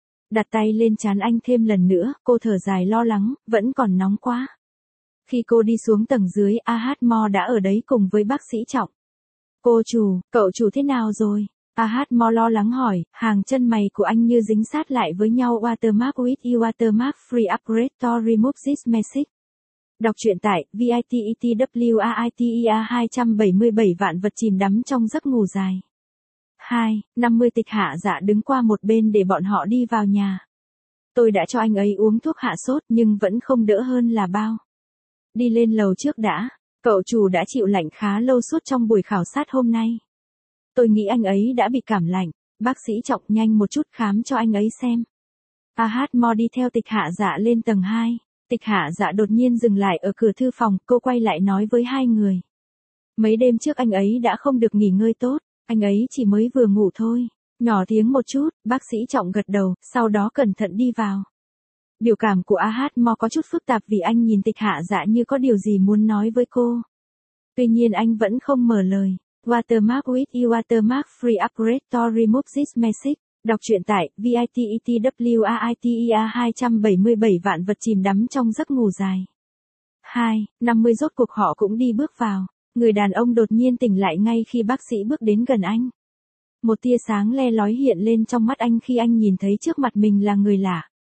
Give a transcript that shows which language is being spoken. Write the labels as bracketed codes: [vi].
[vi] Đặt tay lên trán anh thêm lần nữa, cô thở dài lo lắng, vẫn còn nóng quá. Khi cô đi xuống tầng dưới, Ahatmo đã ở đấy cùng với bác sĩ Trọng. Cô chủ, cậu chủ thế nào rồi? Ahatmo lo lắng hỏi, hàng chân mày của anh như dính sát lại với nhau. [en] Watermark with you, watermark free upgrade to remove this message. [vi] Đọc truyện tại VITETWAITEA 277 vạn vật chìm đắm trong giấc ngủ dài. 2:50 Tịch Hạ Dạ đứng qua một bên để bọn họ đi vào nhà. Tôi đã cho anh ấy uống thuốc hạ sốt nhưng vẫn không đỡ hơn là bao. Đi lên lầu trước đã, cậu chủ đã chịu lạnh khá lâu suốt trong buổi khảo sát hôm nay. Tôi nghĩ anh ấy đã bị cảm lạnh, bác sĩ Trọng nhanh một chút khám cho anh ấy xem. Ahatmo đi theo Tịch Hạ Dạ lên tầng 2. Tịch Hạ Dạ đột nhiên dừng lại ở cửa thư phòng, cô quay lại nói với hai người. Mấy đêm trước anh ấy đã không được nghỉ ngơi tốt, anh ấy chỉ mới vừa ngủ thôi. Nhỏ tiếng một chút, bác sĩ Trọng gật đầu, sau đó cẩn thận đi vào. Biểu cảm của Ahatmo có chút phức tạp vì anh nhìn Tịch Hạ Dạ như có điều gì muốn nói với cô. Tuy nhiên anh vẫn không mở lời. [en] Watermark with you, watermark free upgrade to remove this message. [vi] Đọc truyện tại VITETWAITEA 277 vạn vật chìm đắm trong giấc ngủ dài. 2:50 rốt cuộc họ cũng đi bước vào. Người đàn ông đột nhiên tỉnh lại ngay khi bác sĩ bước đến gần anh. Một tia sáng le lói hiện lên trong mắt anh khi anh nhìn thấy trước mặt mình là người lạ.